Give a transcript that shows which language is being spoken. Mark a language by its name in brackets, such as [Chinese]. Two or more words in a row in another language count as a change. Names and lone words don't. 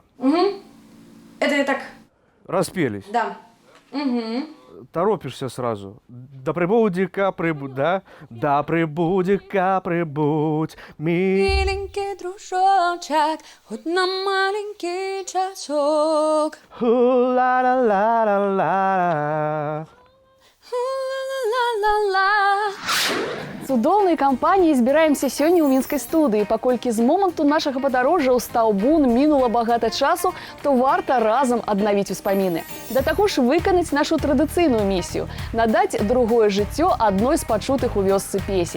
[Russian] Это я так, распелись. да. Торопишься сразу. Да прибудь-ка прибудь, да? Да прибудь-ка прибудь, Миленький дружочек, хоть на маленький часок. Ху-ла-ла-ла-ла-ла. Ла-ла-ла-ла-ла. [Belarusian] Цудоўнай кампаніяй збіраемся сёння ў мінскай студыі. Паколькі з моманту нашага падарожжа ў Стаўбун мінула багата часу, то варта разам аднавіць успаміны. Да таго ж выканаць нашу традыцыйную місію – надаць другое жыццё адной з пачутых у вёсцы песень.